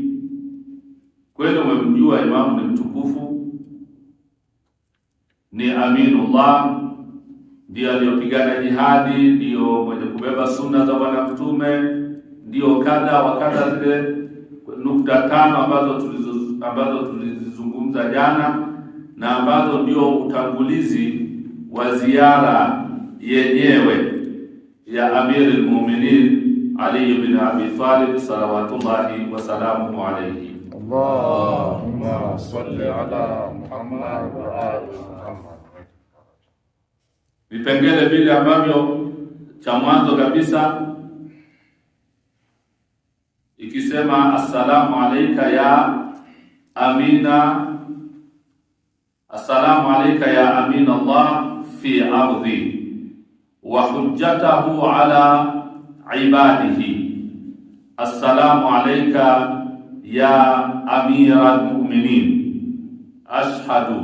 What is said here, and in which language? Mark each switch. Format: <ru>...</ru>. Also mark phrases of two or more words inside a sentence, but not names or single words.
<sw>Kweli umemjua imamu ni mtukufu, ni aminullah, ndio aliyopigana jihadi, ndio mwenye kubeba sunna za Bwana Mtume, ndio kadha wa kadha, zile nukta tano ambazo tulizizungumza jana na ambazo ndio utangulizi wa ziara yenyewe ya Amirul Mu'minin Ali ibn Abi Talib</sw> <ar>صلوات الله وسلامه عليه. اللهم صل على محمد وآل محمد.</ar> <sw>Vipengele vile ambavyo cha mwanzo kabisa ikisema</sw> <ar>السلام عليك يا أمين، السلام عليك يا أمين الله في أرضه وحجته على عباده، السلام عليك يا أمير المؤمنين، أشهد</ar>